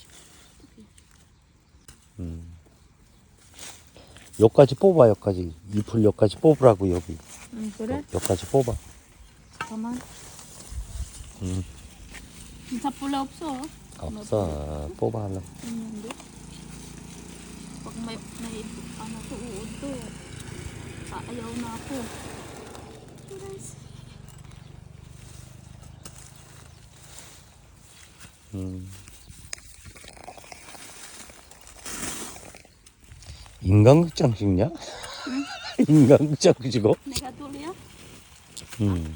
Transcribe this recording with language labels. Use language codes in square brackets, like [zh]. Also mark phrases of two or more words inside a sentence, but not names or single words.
[ko] 여기까지 뽑아, 여기까지. 잎을 여기까지 뽑으라고, 여기. 그래? 여기까지 뽑아. 잠깐만. 응. 진짜 폴레 없어. 없어. 뽑아, 하려고. 있는데. [tl] Pag may ano to, uod to. Ayaw na ako. Guys. [ko] 인간극장 찍냐? 응? 인간극장 찍어? 내가 돌려? 응.